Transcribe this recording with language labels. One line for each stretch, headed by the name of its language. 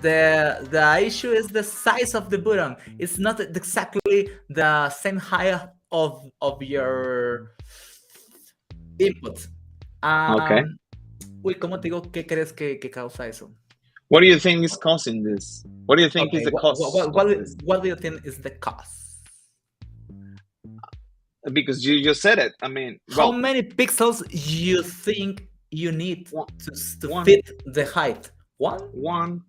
English: The issue is the size of the button. It's not exactly the same height of your input. Okay.
Spanish: Uy, ¿cómo te digo qué crees que causa eso?
English: What do you think is causing this? What do you think is the cause? What do you think is the cause? Because you just said it. I mean, how many pixels you think you need to fit the height? One?